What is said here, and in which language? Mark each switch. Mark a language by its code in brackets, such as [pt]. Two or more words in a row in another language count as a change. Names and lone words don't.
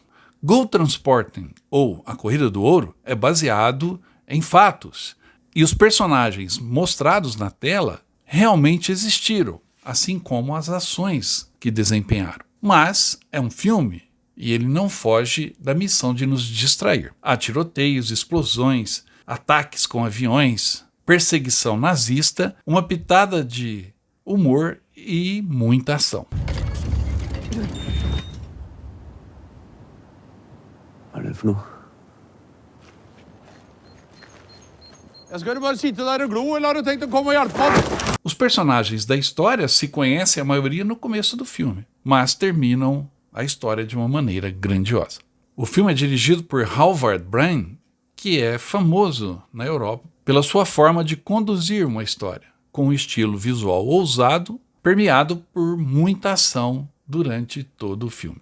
[pt] Gold Transporting, ou A Corrida do Ouro, é baseado em fatos, e os personagens mostrados na tela realmente existiram, assim como as ações que desempenharam. Mas é um filme e ele não foge da missão de nos distrair. Há tiroteios, explosões, ataques com aviões, perseguição nazista, uma pitada de humor e muita ação. [no] Hva er det for noe? Skal du bare sitte der og glo, eller har du tenkt å komme og hjelpe meg? [pt] Os personagens da história se conhecem a maioria no começo do filme, mas terminam a história de uma maneira grandiosa. O filme é dirigido por Halvard Brein, que é famoso na Europa pela sua forma de conduzir uma história, com um estilo visual ousado, permeado por muita ação durante todo o filme.